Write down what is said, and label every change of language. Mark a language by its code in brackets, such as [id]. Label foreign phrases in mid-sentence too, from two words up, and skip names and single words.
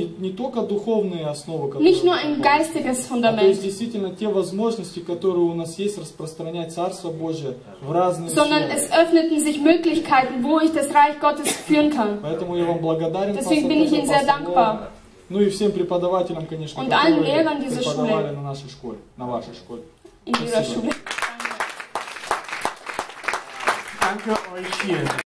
[ru] Не только духовные основы, [de] Nicht nur ein geistiges [ru] то [de] Fundament, [ru] есть действительно те возможности, которые у нас есть, распространять Царство Божие в разные [de] sondern [ru] сферы. [de] es öffneten sich Möglichkeiten, wo ich das Reich Gottes führen kann. [ru] Поэтому я вам благодарен, [de] Deswegen bin ich Ihnen sehr dankbar. [ru] Ну и всем преподавателям, конечно, [de] Und allen [ru] которые [de] Lehrern dieser [ru] преподавали [de] Schule. [ru] на нашей школе, на вашей школе. [de] In dieser Schule. danke euch vielen.